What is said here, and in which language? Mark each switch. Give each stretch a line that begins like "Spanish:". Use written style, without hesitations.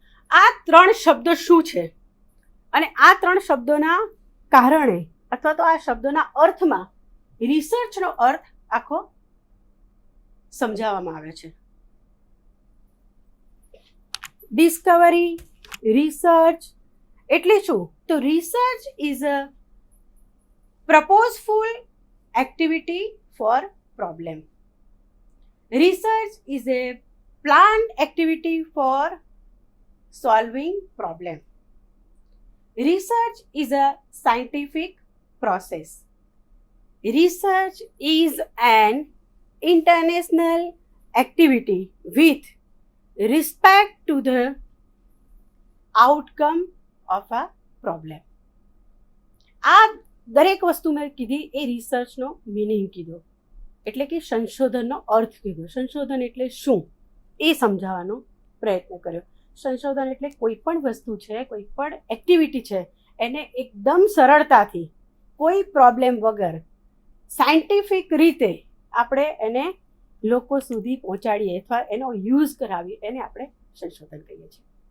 Gujarati: આ 3 શબ્દો શું છે અને આ 3 શબ્દોના કારણે અથવા તો આ શબ્દોના અર્થમાં રિસર્ચનો અર્થ આખો સમજાવવામાં આવે છે. ડિસ્કવરી, રિસર્ચ એટલે શું?
English: તો research is a purposeful activity for problem. Research is a planned activity for solving problem. Research is a scientific process. Research is an international activity with respect to the outcome of a problem.
Gujarati: આ દરેક વસ્તુ મેં કીધી એ રિસર્ચનો meaning કીધો. એટલે કે સંશોધનનો અર્થ કીધો. સંશોધન એટલે શું એ સમજાવવાનો પ્રયત્ન કર્યો. સંશોધન એટલે કોઈ પણ વસ્તુ છે, કોઈ પણ એક્ટિવિટી છે, એને એકદમ સરળતાથી કોઈ પ્રોબ્લેમ વગર સાયન્ટિફિક રીતે આપણે એને લોકો સુધી પહોંચાડીએ અથવા એનો યુઝ કરાવીએ, એને આપણે સંશોધન કહીએ છીએ.